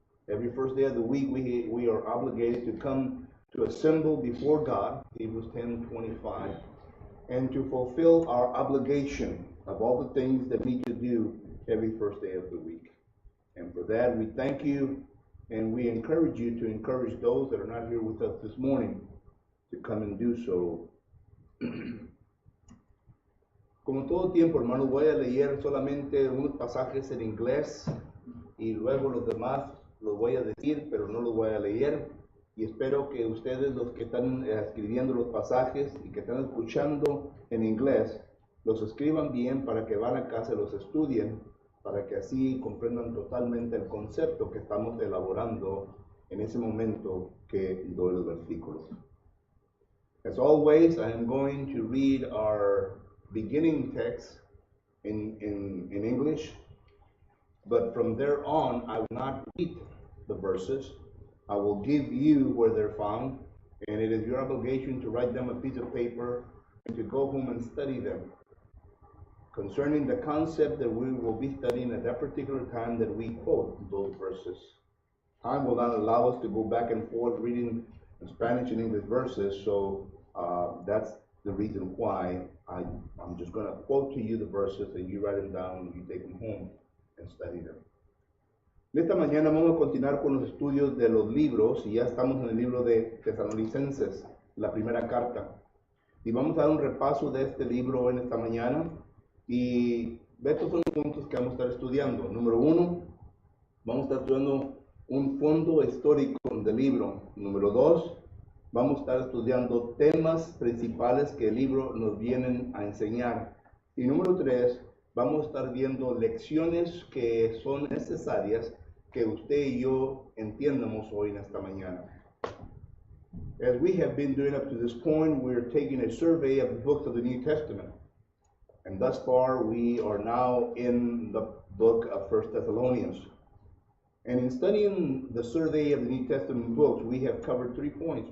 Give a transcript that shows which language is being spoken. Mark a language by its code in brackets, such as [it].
[en] Every first day of the week, we are obligated to come to assemble before God, Hebrews 10:25, and to fulfill our obligation of all the things that we need to do every first day of the week. And for that, we thank you, and we encourage you to encourage those that are not here with us this morning to come and do so. [es] Como todo tiempo, hermanos, voy a leer solamente unos pasajes en inglés y luego los demás los voy a decir, pero no los voy a leer. Y espero que ustedes, los que están escribiendo los pasajes y que están escuchando en inglés, los escriban bien para que van a casa y los estudien, para que así comprendan totalmente el concepto que estamos elaborando en ese momento que doy los versículos. [en] As always, I am going to read our beginning text in English, but from there on, I will not read the verses. I will give you where they're found, and it is your obligation to write them a piece of paper and to go home and study them. Concerning the concept that we will be studying at that particular time that we quote those verses. Time will not allow us to go back and forth reading Spanish and English verses, so that's the reason why I'm just going to quote to you the verses and you write them down and you take them home and study them. [es] Esta mañana vamos a continuar con los estudios de los libros y ya estamos en el libro de Tesalonicenses, la primera carta. Y vamos a dar un repaso de este libro en esta mañana y estos son los puntos que vamos a estar estudiando. Número 1, vamos a estar estudiando un fondo histórico del libro. Número 2, vamos a estar estudiando temas principales que el libro nos vienen a enseñar. Y número 3, vamos a estar viendo lecciones que son necesarias que usted y yo entiendamos hoy en esta mañana. [en] As we have been doing up to this point, we're taking a survey of the books of the New Testament. And thus far, we are now in the book of 1 Thessalonians. And in studying the survey of the New Testament books, we have covered 3 points.